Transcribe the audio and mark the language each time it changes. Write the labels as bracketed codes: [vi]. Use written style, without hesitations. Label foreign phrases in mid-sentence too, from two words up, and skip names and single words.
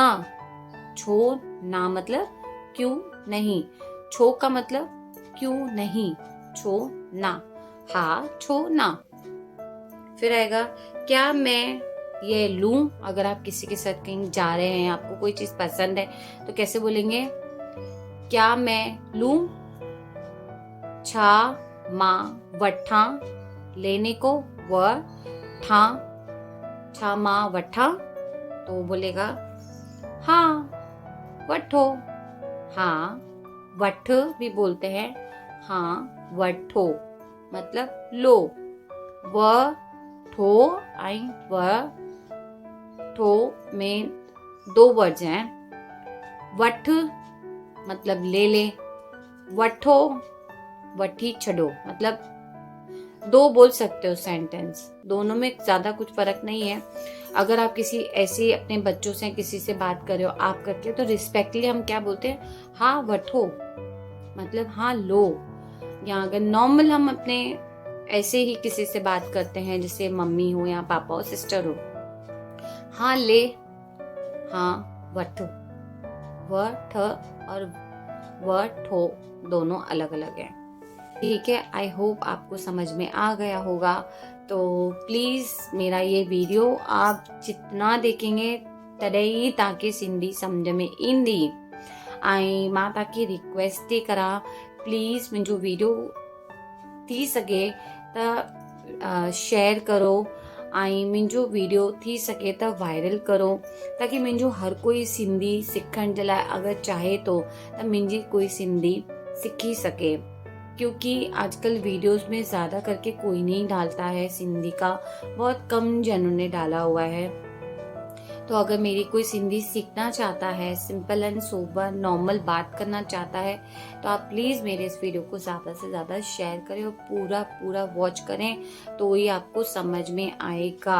[sd] छो ना [hi] मतलब क्यों नहीं, छो का मतलब क्यों नहीं, [sd] छो ना, हाँ छो ना। [hi] फिर आएगा क्या मैं ये लूं। अगर आप किसी के साथ कहीं जा रहे हैं, आपको कोई चीज पसंद है, तो कैसे बोलेंगे, क्या मैं लूं। [sd] छा मां वठा, [hi] लेने को व ठा, [sd] छा मां वठा, [hi] तो वो बोलेगा [sd] हाँ वठो। हाँ वठ [hi] भी बोलते हैं, [sd] हाँ वठो [hi] मतलब लो। व ठो आई व ठो में दो वर्ड्स हैं। वठ मतलब ले ले, [sd] वठो वठी छड़ो [hi] मतलब दो बोल सकते हो सेंटेंस, दोनों में ज्यादा कुछ फर्क नहीं है। अगर आप किसी ऐसे अपने बच्चों से किसी से बात कर रहे हो आप करके, तो रिस्पेक्टली हम क्या बोलते हैं, [sd] हाँ वठो [hi] मतलब हाँ लो। या अगर नॉर्मल हम अपने ऐसे ही किसी से बात करते हैं, जैसे मम्मी हो या पापा हो सिस्टर हो, हाँ ले, [sd] हाँ वठ। [hi] वठ और वठो दोनों अलग अलग है। ठीक है, [en] I hope [hi] आपको समझ में आ गया होगा। तो प्लीज़ मेरा ये वीडियो आप जितना देखेंगे [sd] तॾहिं तव्हांखे सिंधी सम्झ में ईंदी। ऐं मां तव्हांखे रिक्वेस्ट थी करा, प्लीज़ मुंहिंजो वीडियो थी सघे त शेयर करो, ऐं मुंहिंजो वीडियो थी सघे त वायरल करो, ताकि मुंहिंजो हर कोई सिंधी सिखण जे लाइ अगरि चाहे तो त मुंहिंजी कोई सिंधी सीखी सके। [hi] क्योंकि आजकल वीडियोस में ज़्यादा करके कोई नहीं डालता है सिंधी का, बहुत कम जनों ने डाला हुआ है। तो अगर मेरी कोई सिंधी सीखना चाहता है, [en] simple and sober normal [hi] बात करना चाहता है, तो आप प्लीज़ मेरे इस वीडियो को ज़्यादा से ज़्यादा शेयर करें और पूरा पूरा वॉच करें, तो ही आपको समझ में आएगा।